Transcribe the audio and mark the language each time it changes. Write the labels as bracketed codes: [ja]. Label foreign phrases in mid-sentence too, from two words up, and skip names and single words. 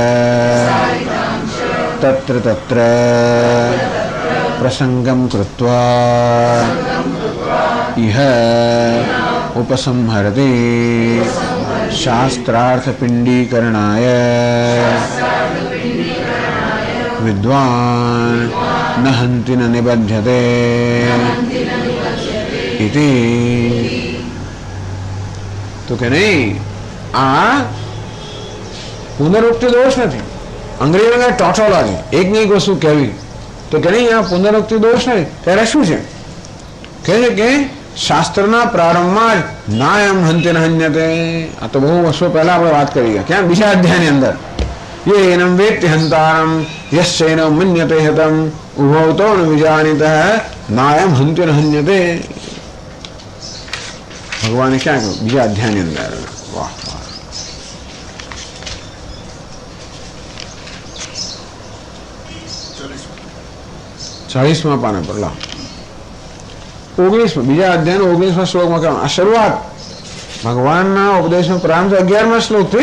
[sa] तत्र तत्र प्रसंगं कृत्वा इह उपसंहरति शास्त्रार्थपिण्डीकरणाय विद्वान् न हन्ति न निबध्यते इति. [hi] तो क्या नहीं [gu] आ પુનરુક્તિ દોષ નથી. અંગ્રેજીમાં ટોટોલોજી એકની એક વસ્તુ કહેવી તો કે નહીં આ પુનરુક્તિ દોષ નથી. ત્યારે શું છે કહે છે કે શાસ્ત્રના પ્રારંભમાં જ [sa] નાયમ હંતે ન હન્યતે. [gu] આ તો બહુ વર્ષો પહેલા આપણે વાત કરી ગયા ક્યાં બીજા અધ્યાયની અંદર [sa] ये एनम वेत्ति हंतारम यस्यैनं मन्यते हतम उभवतो न विजानीतः नायम हन्ति न हन्यते. [hi] भगवान क्या [gu] કહ્યું બીજા અધ્યાયની અંદર? વાહ વાહ. 40મા પાના પર લાવ 19 બીજા અધ્યાયનો 19મા શ્લોકમાં કહ્યું આ શરૂઆત ભગવાનના ઉપદેશનો પ્રારંભ 11મા શ્લોકથી.